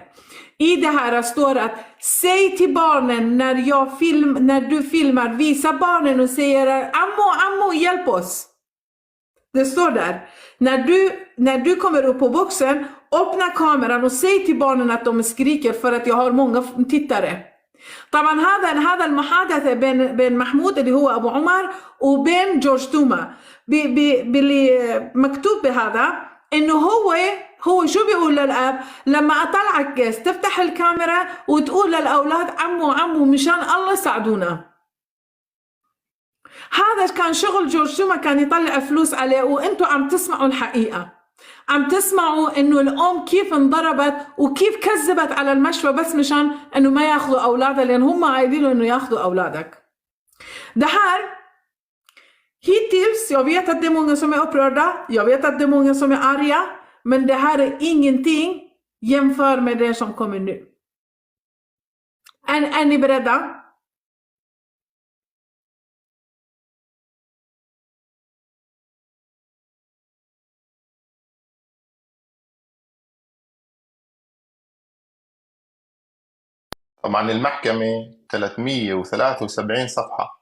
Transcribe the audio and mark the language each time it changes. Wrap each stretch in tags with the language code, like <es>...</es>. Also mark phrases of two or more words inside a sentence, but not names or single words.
<sv>I det här står att säg till barnen när du filmar, visa barnen och säger Ammo, hjälp oss. Det står där. När du kommer upp på boxen, öppna kameran och säg till barnen att de skriker för att jag har många tittare.</sv> <ar>طبعا هذا المحادثة بين محمود اللي هو أبو عمر وبين جورج توما باللي مكتوب بهذا إنه هو شو بيقول للأب لما أطلعك تفتح الكاميرا وتقول للأولاد عمو مشان الله ساعدونا. هذا كان شغل جورج توما، كان يطلع فلوس عليه. وانتوا عم تسمعوا الحقيقة، عم تسمعوا انه الام كيف انضربت وكيف كذبت على المشفى بس مشان انه ما ياخذوا اولادها، لان هم قايلين انه ياخذوا اولادك.</ar> <sv>Det här hittills, jag vet att det är många som är upprörda, jag vet att det är många som är arga, men det här är ingenting jämför med det som kommer nu. Är ni beredda?</sv> <ar>طبعا المحكمة 373 صفحة.</ar>